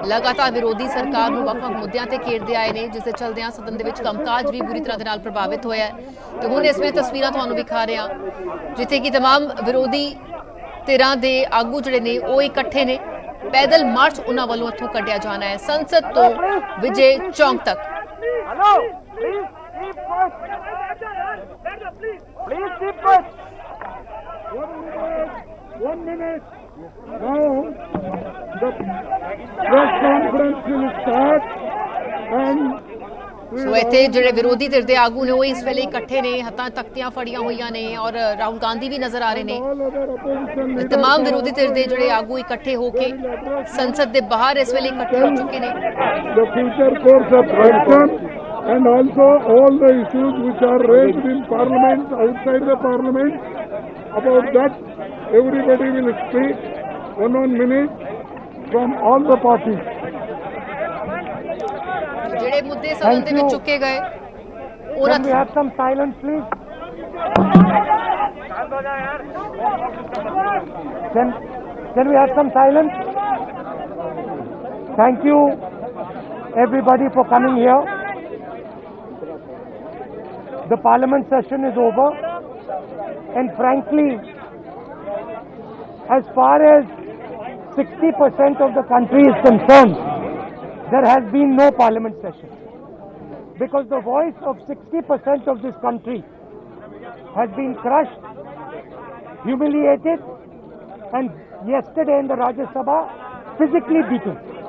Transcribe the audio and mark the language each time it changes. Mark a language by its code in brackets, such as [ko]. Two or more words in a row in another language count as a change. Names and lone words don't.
[pa] ਲਗਾਤਾਰ ਵਿਰੋਧੀ ਸਰਕਾਰ ਨੂੰ ਵੱਖ-ਵੱਖ ਮੁੱਦਿਆਂ ਤੇ ਘੇਰਦੇ ਆਏ ਨੇ, ਜਿਸ ਦੇ ਚਲਦਿਆਂ ਸਦਨ ਦੇ ਵਿਚ ਕੰਮਕਾਜ ਭੀ ਬੁਰੀ ਤਰ੍ਹਾਂ ਦੇ ਨਾਲ ਪ੍ਰਭਾਵਿਤ ਹੋਇਆ ਹੈ। ਤਾਂ ਹੁਣ ਇਸ ਵੇ ਤਸਵੀਰਾਂ ਤੁਹਾਨੂੰ ਵਿਖਾ ਰਹੇ ਹਾਂ ਜਿੱਥੇ ਕਿ ਤਮਾਮ ਵਿਰੋਧੀ ਧਿਰਾਂ ਦੇ ਆਗੂ ਜਿਹੜੇ ਨੇ ਉਹ ਇਕੱਠੇ ਨੇ। ਪੈਦਲ ਮਾਰਚ ਉਨ੍ਹਾਂ ਵੱਲੋਂ ਇੱਥੋਂ ਕੱਢਿਆ ਜਾਣਾ ਹੈ ਸੰਸਦ ਤੋਂ ਵਿਜੇ ਚੌਂਕ ਤੱਕ। [en] One minute. Now the press conference will start and [pa] ਸੋ ਇੱਥੇ ਜਿਹੜੇ ਵਿਰੋਧੀ ਧਿਰ ਦੇ ਆਗੂ ਨੇ ਉਹ ਇਸ ਵੇਲੇ ਇਕੱਠੇ ਨੇ, ਹੱਥਾਂ ਤਖ਼ਤੀਆਂ ਫੜੀਆਂ ਹੋਈਆਂ ਨੇ ਔਰ ਰਾਹੁਲ ਗਾਂਧੀ ਭੀ ਨਜ਼ਰ ਆ ਰਹੇ ਨੇ। ਤਮਾਮ ਵਿਰੋਧੀ ਧਿਰ ਦੇ ਜਿਹੜੇ ਆਗੂ ਇਕੱਠੇ ਹੋਕੇ ਸੰਸਦ ਦੇ ਬਾਹਰ ਇਸ ਵੇਲੇ ਇਕੱਠੇ ਹੋ ਚੁੱਕੇ ਨੇ। [en] the future course of action and also all the issues which are raised in parliament, outside the parliament, about that everybody will speak 1 minute from all the parties. [pa] ਜਿਹੜੇ ਮੁੱਦੇ ਸਦਨ ਦੇ ਵਿੱਚ ਚੁੱਕੇ ਗਏ ਉਹਨਾਂ [en] Can we have some silence, please? Can we have some silence? Thank you, everybody, for coming here. The parliament session is over, and frankly, as far as 60% of the country is concerned, there has been no parliament session because the voice of 60% of this country has been crushed, humiliated, and yesterday in the Rajya Sabha physically beaten.